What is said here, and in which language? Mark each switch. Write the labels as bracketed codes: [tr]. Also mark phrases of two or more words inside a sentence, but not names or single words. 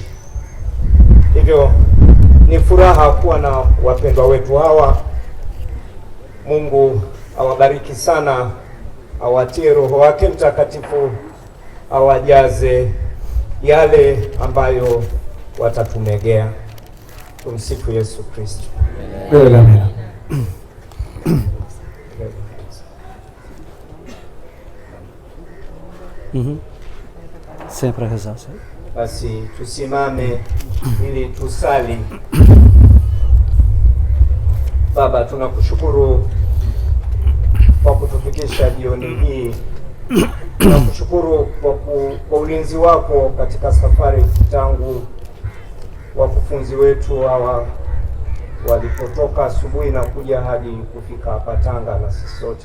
[sw] Hivyo ni furaha kuwa na wapendwa wetu hawa. Mungu awabariki sana, awatie Roho wake Mtakatifu, awajaze yale ambayo watatumegea. Tumsifu Yesu Kristo. [pt] Amen. Sempre a rezar. [sw] Basi tusimame ili tusali. Baba, tunakushukuru kwa kutufikisha jioni hii. Tunakushukuru kwa ulinzi wako katika safari tangu wakufunzi wetu hawa walipotoka asubuhi na kuja hadi kufika hapa Tanga na sisi sote.